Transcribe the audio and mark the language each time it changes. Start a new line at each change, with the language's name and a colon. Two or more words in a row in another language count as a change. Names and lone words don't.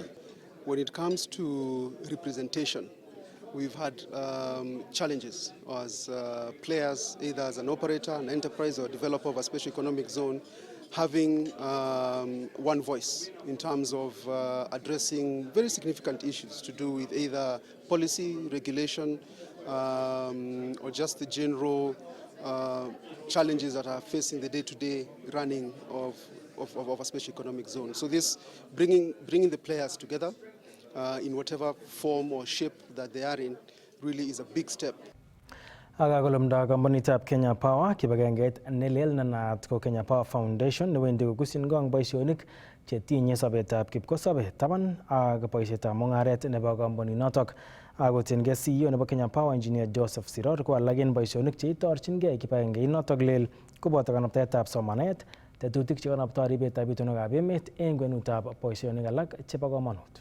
English: When it comes to representation, we've had challenges as players, either as an operator, an enterprise, or developer of a special economic zone, having one voice in terms of addressing very significant issues to do with either policy, regulation, or just the general challenges that are facing the day-to-day running of a special economic zone. So this bringing the players together in whatever form or shape that they are in really is a big step.
Kalenjin: Akakolumda kampunitab Kenya Power kibagengeit nelel nenaat ko Kenya Power Foundation newendi kokusin gong boisionik chetinye sobetab kipkosobe taban ak boisietab mung'aret nebo kampuninotok. Akotiengei CEO nebo Kenya Power Engineer Joseph Siror ko alak en boisionik cheitorchingei kibagengeinotok lel koboto kanabtaetab somanet, tetutik chekanabtoi ribetab itonwekab emet en kwenutab boisionik alak chebo komonut.